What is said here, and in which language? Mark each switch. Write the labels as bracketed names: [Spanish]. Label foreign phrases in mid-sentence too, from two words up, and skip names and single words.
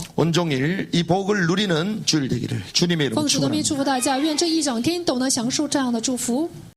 [Korean] 온종일 이 복을 누리는 주일 되기를 주님의 이름으로 [Chinese] 奉主的名 [Korean] 축원합니다. [Chinese] 祝福大家，愿这一整天都能享受这样的祝福。